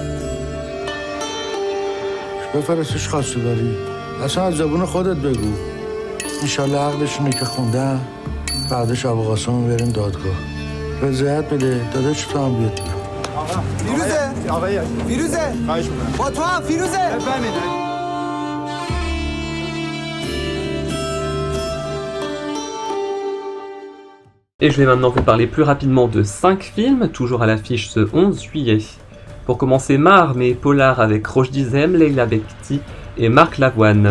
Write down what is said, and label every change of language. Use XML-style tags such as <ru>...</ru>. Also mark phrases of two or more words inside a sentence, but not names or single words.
<fa>بفرستش خواسته داری. اصلا از زبون خودت بگو. انشالله عقدشونه که خوندن. بعدش ابوالقاسم رو بریم دادگاه. رضایت بده. داداش تو هم بیاد. فیروزه! فیروزه! خواهش میکنم. با تو هم فیروزه!</fa> <fr>Et je vais maintenant vous parler plus rapidement de 5 films, toujours à l'affiche ce 11 juillet. Pour commencer, Ma Armée, polar avec Roche Dizem, Leila Bekti et Marc Lavoine.</fr>